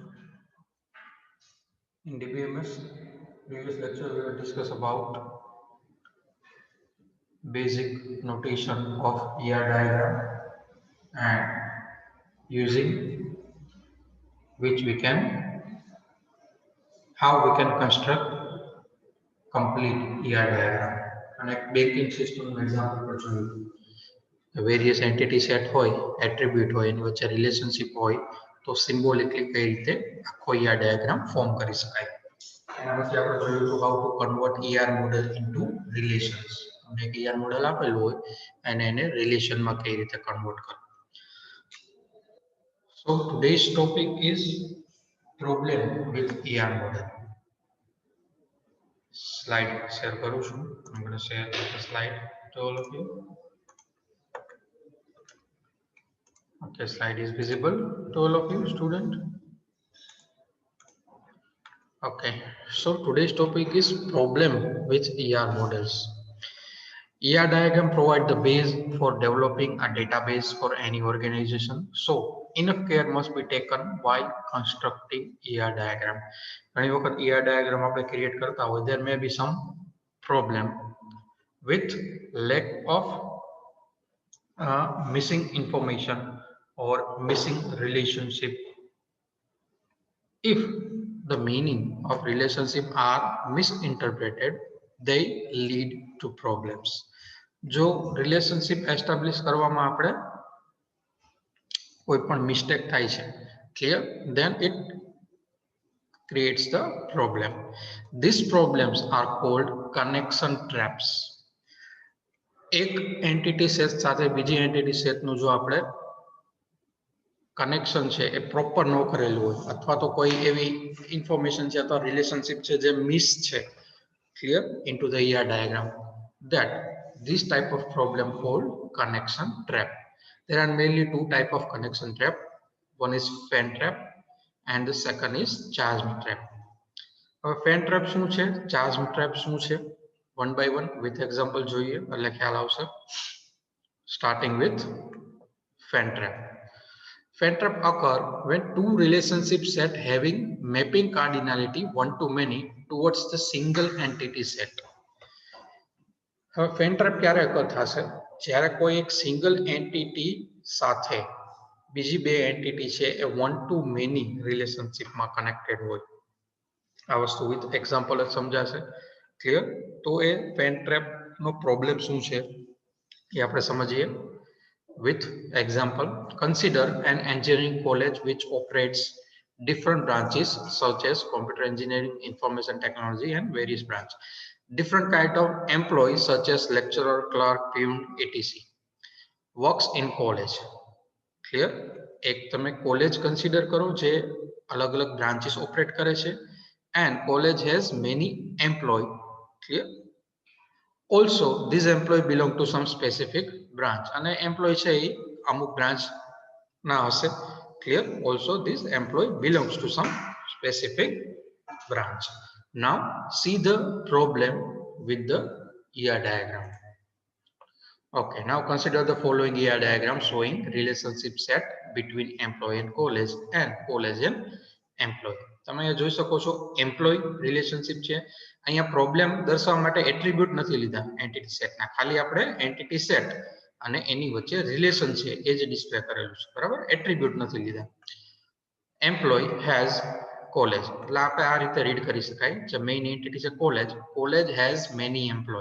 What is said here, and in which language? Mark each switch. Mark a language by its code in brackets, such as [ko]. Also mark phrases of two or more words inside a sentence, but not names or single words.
[en] In DBMS previous lecture, we will discuss about basic notation of ER diagram and using which we can how we can construct complete ER diagram. [gu] અને [en] banking system example [gu] પર જોયું [en] various entity set [gu] હોય એટ્રીબ્યુટ હોય એની વચ્ચે રિલેશનશિપ હોય તો સિમ્બોલિકલી કઈ રીતે આખો [en] ER diagram [gu] ફોર્મ કરી શકાય. એના પછી આપણે જોયું હતું [en] how to convert ER model into relations. [gu] તમને એક [en] ER model [gu] આપેલું હોય અને એને રિલેશનમાં કઈ રીતે કન્વર્ટ કરવું. [en] So today's topic is problem with ER model. Slide share [gu] કરું છું. [en] I'm going to share the slide to all of you. Okay, slide is visible to all of you, student. Okay, so today's topic is problem with ER models. ER diagram provide the base for developing a database for any organization. So enough care must be taken while constructing ER diagram. [gu] ઘણી વખત [en] ER diagram [gu] આપણે create કરતા હોય, [en] there may be some problem with lack of missing information or missing relationship. If the meaning of relationship are misinterpreted, they lead to problems. [gu] જો [en] relationship establish [gu] કરવામાં આપણે કોઈ પણ મિસ્ટેક થાય છે, [en] clear, then it creates the problem. These problems are called connection traps. [gu] એક [en] entity set [gu] સાથે બીજી એન્ટિટી સેટનું જો આપણે કનેક્શન છે એ પ્રોપર ન કરેલું હોય અથવા તો કોઈ એવી ઇન્ફોર્મેશન છે અથવા રિલેશનશિપ છે જે મિસ છે, [en] clear, into the ER diagram, that this type of problem called connection trap. There are mainly two type of connection trap. One is fan trap and the second is charge trap. [gu] હવે [en] fan trap [gu] શું છે, [en] charge trap [gu] શું છે, [en] one by one with example [gu] જોઈએ એટલે ખ્યાલ આવશે. [en] Starting with fan trap. Fan trap occur when two relationship set having mapping cardinality one to many towards the single entity set. [gu] હવે [en] fan trap [gu] ક્યારે occur થશે, જ્યારે કોઈ એક [en] single entity [gu] સાથે બીજી બે એન્ટિટી છે એ [en] one to many [gu] રિલેશનશિપમાં કનેક્ટેડ હોય. આ વસ્તુ [en] with example [gu] જ સમજાશે, ક્લિયર. તો એ [en] fan trap [gu] નો પ્રોબ્લેમ શું છે એ આપણે સમજીએ. [en] With example, consider an engineering college which operates different branches such as computer engineering, information technology and various branches. Different kind of employees such as lecturer, clerk, peon, etc. works in college. Clear? [gu] એક તમે કોલેજ કન્સિડર કરો જે અલગ અલગ બ્રાન્ચીસ ઓપરેટ કરે છે [en] and college has many employee. [gu] Clear? [en] Also this employee belong to some specific branch [gu] અને employee છે એ અમુક branch ના હશે, [en] clear. Also this employee belongs to some specific branch. Now see the problem with the ER diagram. Okay, now consider the following ER diagram showing relationship set between employee and college and employee. [gu] તમે અહીંયા જોઈ શકો છો [en] employee relationship [gu] છે. અહીંયા પ્રોબ્લેમ દર્શાવવા માટે એટ્રીબ્યુટ નથી લીધા એન્ટિટી સેટના, ખાલી આપણે [en] entity set [gu] અને એની વચ્ચે રિલેશન છે એ જ ડિસ્પ્લે કરેલું છે, બરાબર, એટ્રીબ્યુટ નથી લીધા. [en] employee has college [gu] એટલે આપણે આ રીતે રીડ કરી શકાય જે [en] main entity [gu] છે કોલેજ, [en] college has many employee.